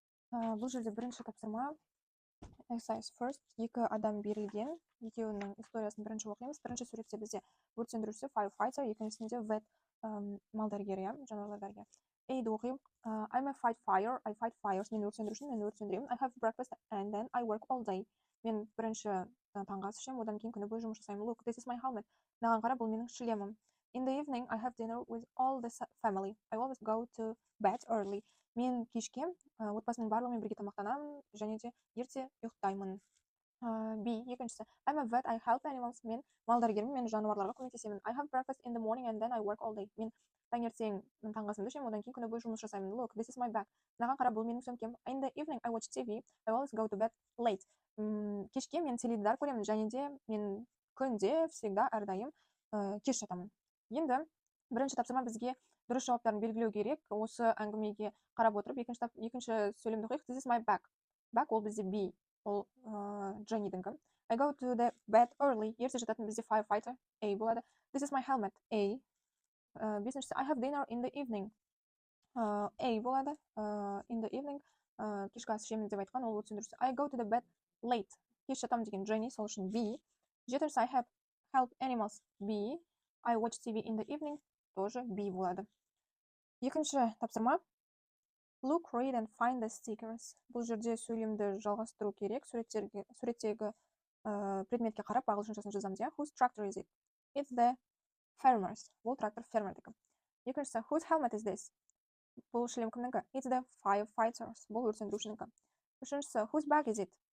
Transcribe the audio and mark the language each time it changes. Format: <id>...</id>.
<kk>Бұл жерде бірінші тапсырма</kk> <en>Exercise first.</en> <kk>Екі адам берілген. Екеуінің историясын бірінші оқимыз. Бірінші суретте бізде өрт сөндіруші firefighter, екіншісінде vet малдәрігер, жануарлар дәрігері. Айды оқимын.</kk> <en>I'm a fight fire. I fight fires.</en> <kk>Мен өрт сөндірушімін, мен өрт сөндіремін.</kk> <en>I have breakfast and then I work all day.</en> <kk>Мен бірінші таңғы ас ішемін, одан кейін күні бойы жұмыс жасаймын.</kk> <en>Look, this is my helmet.</en> <kk>Маған қара, бұл менің шлемім.</kk> <en>In the evening, I have dinner with all the family. I always go to bed early.</en> <kk>Мен кешке отбасының барлығымен бірге тамақтанамын, және де ерте ұйықтаймын.</kk> <en>B.</en> <kk>Екіншісі.</kk> <en>I'm a vet. I help animals.</en> <kk>Мен малдәрігермін, мен жануарларға көмектесемін.</kk> <en>I have breakfast in the morning and then I work all day.</en> <kk>Мен таңертең таңғы асымды ішемін, одан кейін күні бойы жұмыс жасаймын.</kk> <en>Look, this is my bag.</en> <kk>Маған қара, бұл менің сөмкем.</kk> <en>In the evening, I watch TV. I always go to bed late.</en> <kk>Кешке мен теледидар көремін, және де мен күнде</kk> <ru>всегда</ru> <kk>әрдайым кеш жатамын. Енді бірінші тапсырма бізге дұрыс жауаптарын белгілеу керек. Осы әңгімеге қарап отырып, екінші сөйлемді оқиық.</kk> <en>This is my bag.</en> <kk>Bag ол бізде B, ол Jenny'діңкі.</kk> <en>I go to the bed early.</en> <kk>Ерте жататын бізде firefighter, A болады.</kk> <en>This is my helmet, A.</en> <kk>Бесіншісі,</kk> <en>I have dinner in the evening.</en> <kk>A болады.</kk> <en>In the evening.</en> <kk>Кешкі ас ішемін деп айтқан, ол өрт сөндіруші.</kk> <en>I go to the bed late.</en> <kk>Кеш жатамын деген Jenny, сол үшін B. Жетіншісі,</kk> <en>I have help animals, B. I watch TV in the evening,</en> <ru>тоже</ru> <kk>B болады. Екінші тапсырма.</kk> <en>Look, read and find the stickers.</en> <kk>Бұл жерде сөйлемді жалғастыру керек. Суреттегі предметке қарап, ағылшыншасын жазамыз.</kk> <en>Whose tractor is it? It's the farmer's.</en> <kk>Бұл трактор фермердікі. Екіншісі,</kk> <en>whose helmet is this?</en> <kk>Бұл шлем кімдікі?</kk> <en>It's the firefighter's.</en> <kk>Бұл өрт сөндірушінің.</kk> <en>Үшіншісі, whose bag is it?</en>